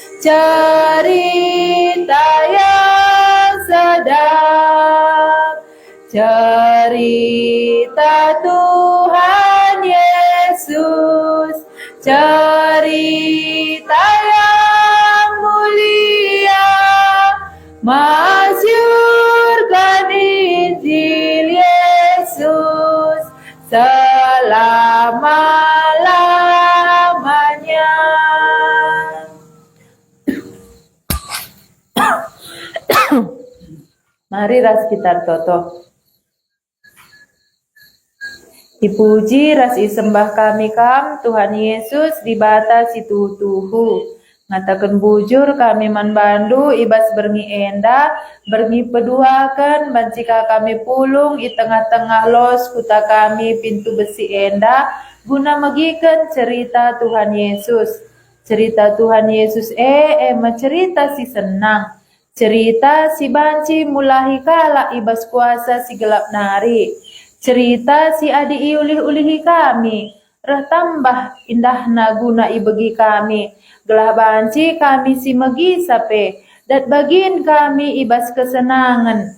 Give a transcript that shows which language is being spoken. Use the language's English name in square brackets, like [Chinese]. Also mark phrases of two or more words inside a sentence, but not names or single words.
[Indonesian] cerita yang sedap, cerita Tuhan Yesus, cerita yang mulia, masyurkan Injil Yesus selama-lamanya. [Batak Karo] Mari ras kita toto. Dipuji ras isembah kami kam Tuhan Yesus dibatasi tuhu-tuhu. Ngatakan bujur kami manbandu ibas berngi enda, berngi peduakan bancika kami pulung i tengah-tengah los kuta kami pintu besi enda, guna magikan cerita Tuhan Yesus. Cerita Tuhan Yesus cerita si senang. Cerita si banci mulahi kala ibas kuasa si gelap nari. Cerita si adi iulih-ulihi kami, reh tambah indahna guna ibegi kami. Gelah banci kami si megi sape, dat bagin kami ibas kesenangan.